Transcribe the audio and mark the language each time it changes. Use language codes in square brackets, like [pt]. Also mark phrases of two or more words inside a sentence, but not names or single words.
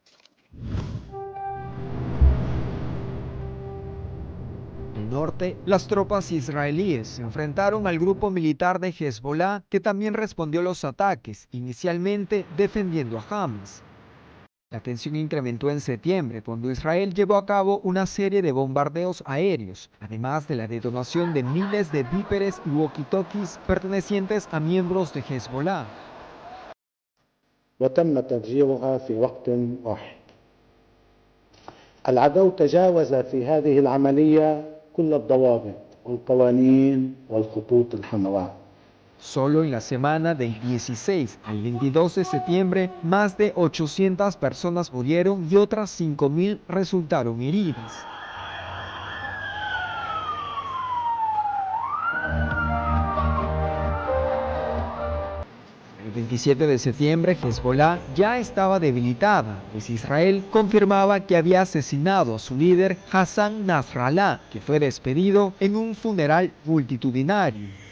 [es] En el norte, las tropas israelíes se enfrentaron al grupo militar de Hezbollah, que también respondió a los ataques, inicialmente defendiendo a Hamas. La tensión incrementó en septiembre, cuando Israel llevó a cabo una serie de bombardeos aéreos, además de la detonación de miles de víperes y walkie-talkies pertenecientes a miembros de Hezbollah. [ar] وتم تفجيرها في وقت واحد. العدو تجاوز في هذه العملية كل الضوابط والقوانين والخطوط الحمراء. [es] Solo en la semana del 16 al 22 de septiembre, más de 800 personas murieron y otras 5.000 resultaron heridas. El 27 de septiembre, Hezbollah ya estaba debilitada, pues Israel confirmaba que había asesinado a su líder Hassan Nasrallah, que fue despedido en un funeral multitudinario.